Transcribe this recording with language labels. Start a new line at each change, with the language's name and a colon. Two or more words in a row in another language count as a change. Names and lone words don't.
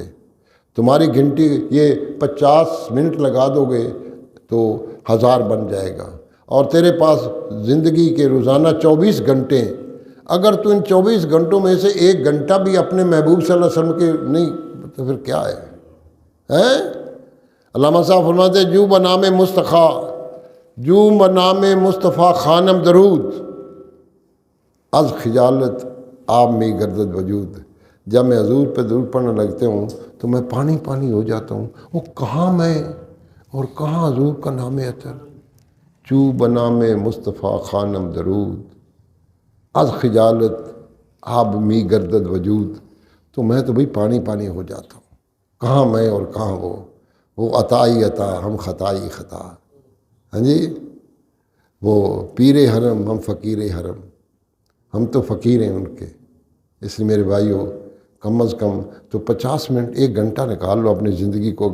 Urdu: تمہاری گھنٹی یہ 50 منٹ لگا دو گے تو 1000 بن جائے گا، اور تیرے پاس زندگی کے روزانہ 24 گھنٹے، اگر تو ان 24 گھنٹوں میں سے 1 گھنٹہ بھی اپنے محبوب صلی اللہ علیہ وسلم کے نہیں تو پھر کیا ہے؟ علامہ صاحب فرماتے ہیں
Persian: جو بنام مصطفیٰ، جو بنام مصطفیٰ خانم درود، از خجالت آب میں گردد وجود۔
Urdu: جب میں حضور پہ درود پڑھنے لگتے ہوں تو میں پانی پانی ہو جاتا ہوں، وہ کہاں میں اور کہاں حضور کا نام اطہر۔
Persian: جو بنام مصطفیٰ خانم درود، از خجالت آب می گردد وجود۔
Urdu: تو میں تو بھئی پانی پانی ہو جاتا ہوں، کہاں میں اور کہاں وہ عطائی عطا ہم خطائی خطا۔ ہاں جی، وہ پیر حرم ہم فقیر حرم، ہم تو فقیر ہیں ان کے۔ اس لیے میرے بھائیوں کم از کم تو 50 منٹ 1 گھنٹہ نکال لو اپنی زندگی کو۔